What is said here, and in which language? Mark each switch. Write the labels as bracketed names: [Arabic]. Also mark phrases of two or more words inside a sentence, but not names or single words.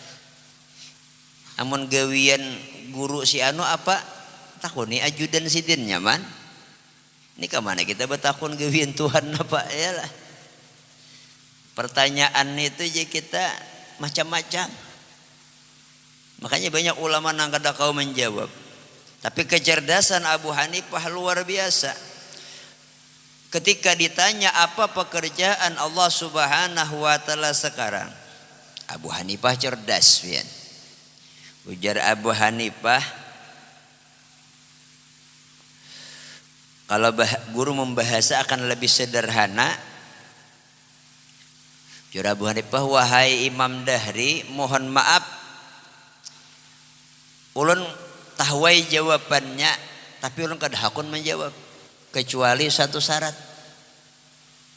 [Banjar] Amun gawian guru si anu apa? Takuni ajudan sidin nyaman. Ini kemana kita bertakun gawian Tuhan apa ya lah. [Indonesian] Pertanyaan itu aja kita macam-macam. [Banjar] Makanya banyak ulama nang kada kau menjawab. [Indonesian] Tapi kecerdasan Abu Hanifah luar biasa. Ketika ditanya apa pekerjaan Allah [Arabic] Subhanahu wa taala [Indonesian] sekarang, [Banjar] Abu Hanifah cerdas pian. [Indonesian] Ujar Abu Hanifah, kalau guru membahasa akan lebih sederhana. [Banjar] Ujar Abu Hanifah, wahai Imam Dahri, mohon maaf ulun tahwai jawabannya, tapi ulun kada hakun menjawab kecuali satu syarat.